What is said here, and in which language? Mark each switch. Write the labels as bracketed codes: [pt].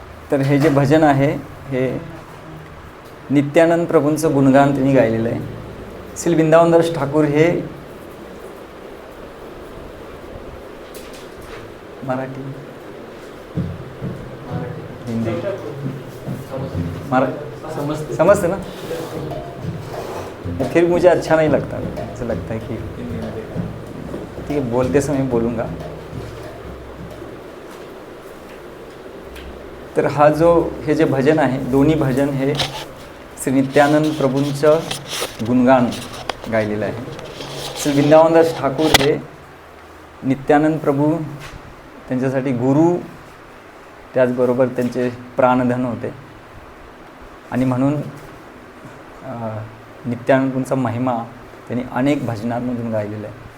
[mr] तर हे जे भजन आहे हे नित्यानंद प्रभूंचं गुणगान त्यांनी गायलेलं आहे. श्री वृंदावनदास ठाकूर हे मराठी हिंदी [hi] समझते ना. फिर मुझे अच्छा नहीं लगता, ऐसा लगता है कि ठीक है बोलते समय बोलूँगा. [mr] तर हे जे भजन आहे, दोन्ही भजन हे श्री नित्यानंद प्रभूंचं गुणगान गायलेलं आहे. श्री वृंदावनदास ठाकूर हे नित्यानंद प्रभू त्यांच्यासाठी गुरु, त्याचबरोबर त्यांचे प्राणधन होते आणि म्हणून नित्यानंद प्रभूंचा महिमा त्यांनी अनेक भजनांमधून गायलेला आहे.